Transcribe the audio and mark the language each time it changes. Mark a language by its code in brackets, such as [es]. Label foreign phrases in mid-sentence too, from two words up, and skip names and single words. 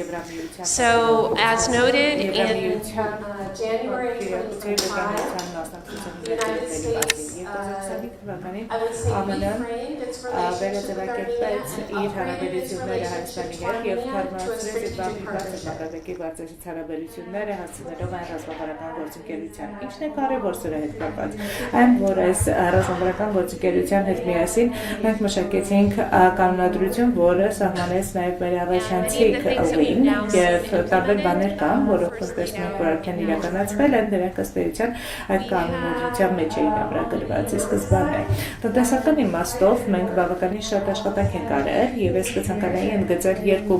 [en] So, as noted in January 2025, the United States, I would say, reframed its relationship with Armenia its relationship to Armenia to a strategic partnership. [hy] Այն որ այս ռազմավարական գործընկերության հետ միասին մենք մշակեցինք կանոնադրություն, որը սահմանեց նաև մեր առաջանցիկ ուղին եւ տարբեր բաներ կան, որոնք տեսնում որ արդեն իրականացվել են, դրանք ըստ էության այդ կանոնադրության մեջ էին ամրագրված ի սկզբանե։ Տնտեսական իմաստով մենք բավականին շատ աշխատանք ենք արել եւ ես կցանկանայի ընդգծել երկու